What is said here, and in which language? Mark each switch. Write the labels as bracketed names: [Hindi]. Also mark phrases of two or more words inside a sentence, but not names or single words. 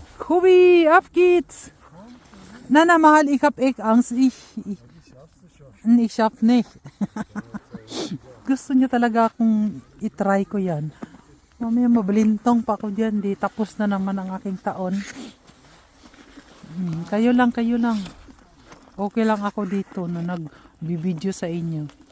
[German] Hubi, ab geht's! Nana, mahal, ich hab echt Angst. Ich schaff nicht. [Filipino] Gusto niya talaga akong itry ko yan. Mamaya mabalintong pa ako dyan. Di, tapos na naman ang aking taon. Kayo lang, kayo lang. Okay lang ako dito na nag-video sa inyo.